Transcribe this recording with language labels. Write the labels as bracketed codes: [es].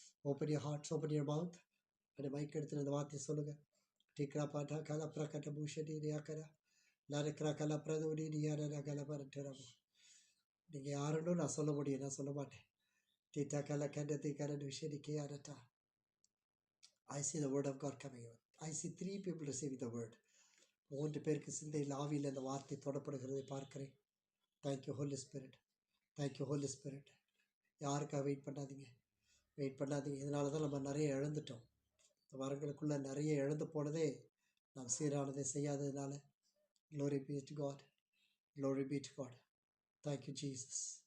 [en] Open your hearts, open your mouth. [ta] அப்படி mic எடுத்து அந்த வார்த்தையை சொல்லுங்கள். டிக்ரா பாட்டா கலா பிரகட்ட பூஷடி ரியாக்கரா லரக்ரா கலா பிரதோடி ரியாரா கலா பரட்டரா. நீங்கள் யாருன்னு நான் சொல்ல முடியும், நான் சொல்ல மாட்டேன். டீட்டா கலா கண்டத்தை current விஷயடி கேரட்டா. [en] I see the word of God coming out. I see 3 people receiving the word. [ta] 3 பேருக்கு சிந்தையில் ஆவியில் அந்த வார்த்தை தொடப்படுகிறதை பார்க்கிறேன். [en] Thank you Holy Spirit. Thank you Holy Spirit. [ta] யாருக்காக வெயிட் பண்ணாதீங்க. இதனால தான் நம்ம நிறைய இழந்துட்டோம். இந்த வரங்களுக்குள்ளே நிறைய இழந்து போனதே நாம் சீரானதை செய்யாததுனால. [en] Glory be to God. [ta] Glory be to God. Thank you Jesus.